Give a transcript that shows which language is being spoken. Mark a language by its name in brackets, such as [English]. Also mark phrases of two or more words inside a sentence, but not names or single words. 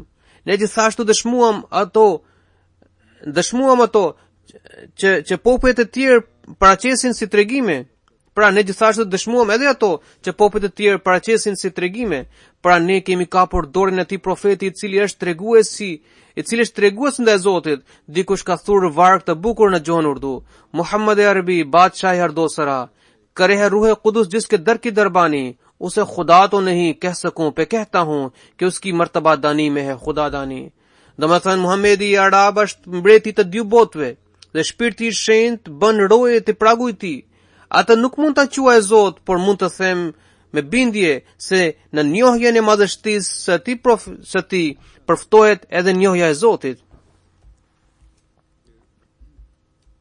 [Albanian] Ne gjithashtu dëshmuam ato që popujt e tjerë paraqesin si tregime. Pra ne gjithashtu dëshmuam edhe ato që popujt e tjerë paraqesin si tregime. Pra ne kemi kapur dorën e atij profeti i cili është tregues ndaj Zotit. Dikush ka thurë varg të bukur në gjuhën urdu: [Urdu] محمد عربی بادشاہ ہر دو سرا کرے ہے روح قدس جس کے در کی دربانی، اسے خدا تو نہیں کہہ سکوں پہ کہتا ہوں کہ اس کی مرتبہ دانی میں ہے خدا دانی. [Albanian] Domethënë Muhamedi Arab është mbreti të dy botëve dhe shpirti i shenjtë bën roje të pragu i tij. Atë nuk mund ta quaj Zot, por mund të them me bindje se në njohjen e madhështisë së tij përftohet edhe njohja e Zotit.